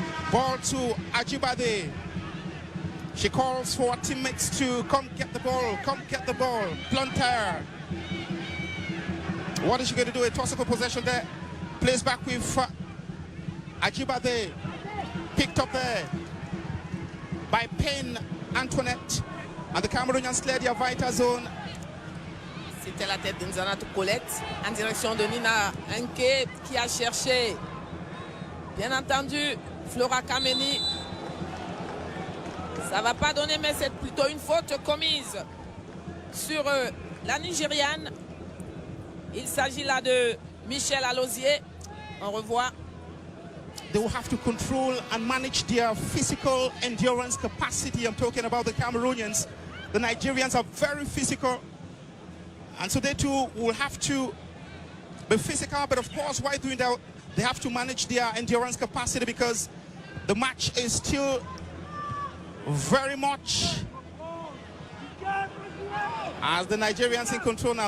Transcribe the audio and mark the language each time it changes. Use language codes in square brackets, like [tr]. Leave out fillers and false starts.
[en] Ball to Ajibade. She calls for teammates to come get the ball, come get the ball. Plunter. What is she going to do? A toss for possession there. Plays back with Ajibade. Picked up there by Payne Antoinette. And the Cameroonians clear their vital zone. [fr] C'était la tête de Nzanato Colette en direction de Nina Nké qui a cherché, bien entendu, Flora Kameni. Ça va pas donner, mais c'est plutôt une faute commise sur la Nigériane. Il s'agit là de Michel Alosier. On revoit. [en] They will have to control and manage their physical endurance capacity. I'm talking about the Cameroonians. The Nigerians are very physical. And so they too will have to be physical. But of course, while doing that, they have to manage their endurance capacity because the match is still very much as the Nigerians in control now.